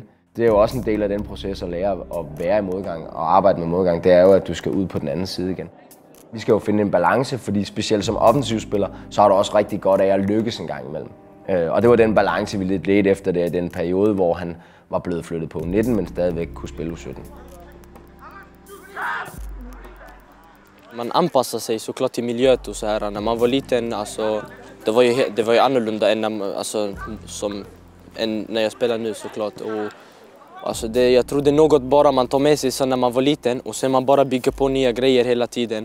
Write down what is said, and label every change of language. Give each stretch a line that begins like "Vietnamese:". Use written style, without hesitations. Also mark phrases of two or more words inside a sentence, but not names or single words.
Danish: Det er jo også en del af den proces at lære at være i modgang og arbejde med modgang. Det er jo, at du skal ud på den anden side igen. Vi skal jo finde en balance, fordi specielt som offensivspiller, så har du også rigtig godt af at lykkes en gang imellem. Og det var den balance, vi lidt ledte efter det i den periode, hvor han var blevet flyttet på U19, men stadigvæk kunne spille U17.
Swedish: Man anpassar sig såklart till miljön och så här. När man var liten, alltså, det var ju annorlunda än när jag spelar nu såklart. Och, alltså, jag tror det är något bara man tar med sig så när man var liten och sen man bara bygger på nya grejer hela tiden.